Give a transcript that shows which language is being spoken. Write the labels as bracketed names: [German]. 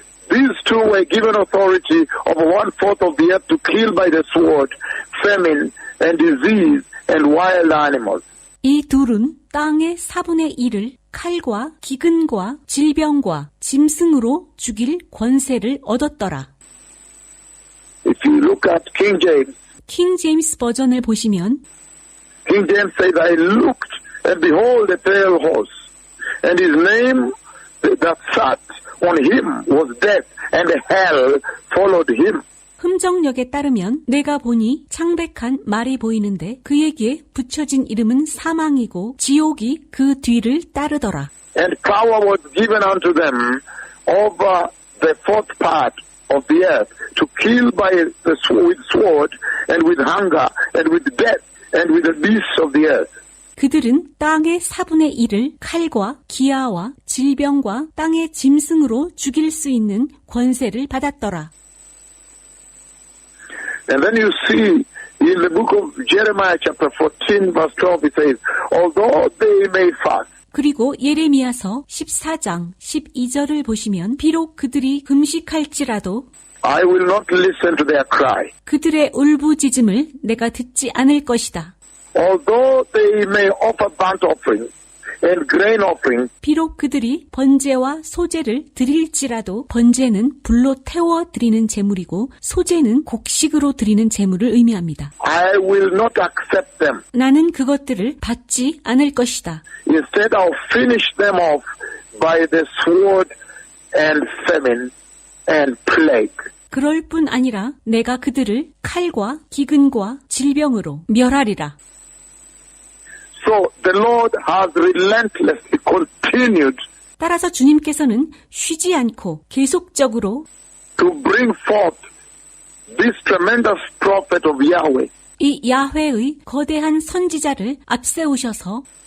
[English] These two were given authority over 1/4 of the earth to kill by the sword, famine, and disease, and wild animals. [Korean] 이 둘은 땅의 4분의 1을 칼과 기근과 질병과 짐승으로 죽일 권세를 얻었더라. [English] If you look at King James, [Korean] 킹 제임스 버전을 보시면 [English] King James says, I looked and behold a pale horse, and his name that sat on him was death, and hell followed him. [Korean] 흠정역에 따르면 내가 보니 창백한 말이 보이는데 그에게 붙여진 이름은 사망이고 지옥이 그 뒤를 따르더라. [English] And power was given unto them over the fourth part of the earth to kill by the with sword and with hunger and with death and with the beasts of the earth. [Korean] 그들은 땅의 4분의 1을 칼과 기아와 질병과 땅의 짐승으로 죽일 수 있는 권세를 받았더라. [English] And then you see in the book of Jeremiah chapter 14 verse 12 it says, although they may fast, [Korean] 그리고 예레미야서 14장 12절을 보시면 비록 그들이 금식할지라도 [English] I will not listen to their cry. [Korean] 그들의 울부짖음을 내가 듣지 않을 것이다. [English] Although they may offer burnt offering and grain offering, [Korean] 비록 그들이 번제와 소제를 드릴지라도 번제는 불로 태워 드리는 제물이고 소제는 곡식으로 드리는 제물을 의미합니다. [English] I will not accept them. [Korean] 나는 그것들을 받지 않을 것이다. [English] Instead, I'll finish them off by the sword and famine and plague. [Korean] 그럴 뿐 아니라 내가 그들을 칼과 기근과 질병으로 멸하리라. [English] So the Lord has relentlessly continued [Korean] 따라서 주님께서는 쉬지 않고 계속적으로 [English] to bring forth this tremendous prophet of Yahweh [Korean] 이 야훼의 거대한 선지자를 앞세우셔서